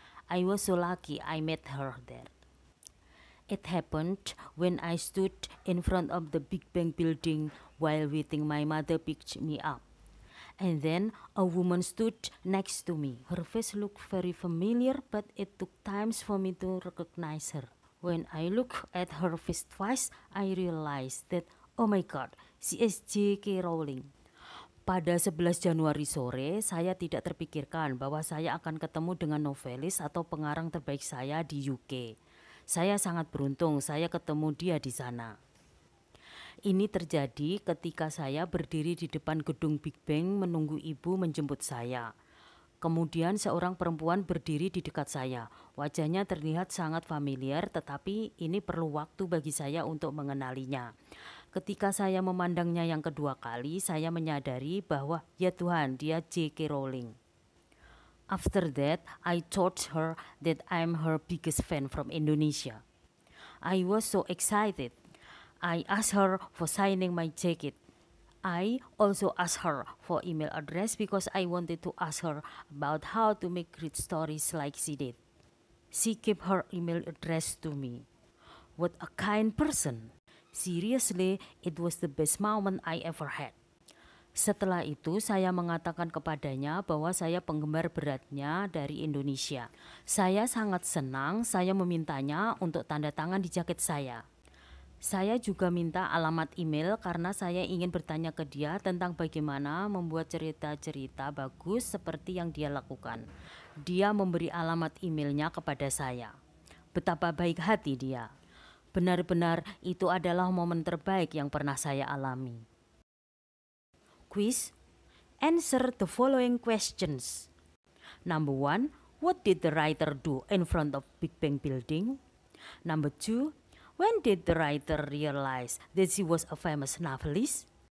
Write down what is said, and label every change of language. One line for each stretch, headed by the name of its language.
English: I was so lucky I met her there. It happened when I stood in front of the Big Bang building while waiting my mother picked me up. And then a woman stood next to me. Her face looked very familiar, but it took time for me to recognize her. When I looked at her face twice, I realized that, oh my God, she is J.K. Rowling.
Indonesian: Pada 11 Januari sore, saya tidak terpikirkan bahwa saya akan ketemu dengan novelis atau pengarang terbaik saya di UK. Saya sangat beruntung saya ketemu dia di sana. Ini terjadi ketika saya berdiri di depan gedung Big Bang menunggu ibu menjemput saya. Kemudian seorang perempuan berdiri di dekat saya. Wajahnya terlihat sangat familiar, tetapi ini perlu waktu bagi saya untuk mengenalinya. Ketika saya memandangnya yang kedua kali, saya menyadari bahwa ya Tuhan, dia J.K. Rowling.
English: After that, I told her that I'm her biggest fan from Indonesia. I was so excited. I asked her for signing my jacket. I also asked her for email address because I wanted to ask her about how to make great stories like she did. She gave her email address to me. What a kind person. Seriously, it was the best moment I ever had.
Indonesian: Setelah itu saya mengatakan kepadanya bahwa saya penggemar beratnya dari Indonesia. Saya sangat senang saya memintanya untuk tanda tangan di jaket saya. Saya juga minta alamat email karena saya ingin bertanya ke dia tentang bagaimana membuat cerita-cerita bagus seperti yang dia lakukan. Dia memberi alamat emailnya kepada saya. Betapa baik hati dia. Benar-benar itu adalah momen terbaik yang pernah saya alami.
English: Quiz. Answer the following questions. Number 1, what did the writer do in front of Big Bang building? Number 2, when did the writer realize that she was a famous novelist?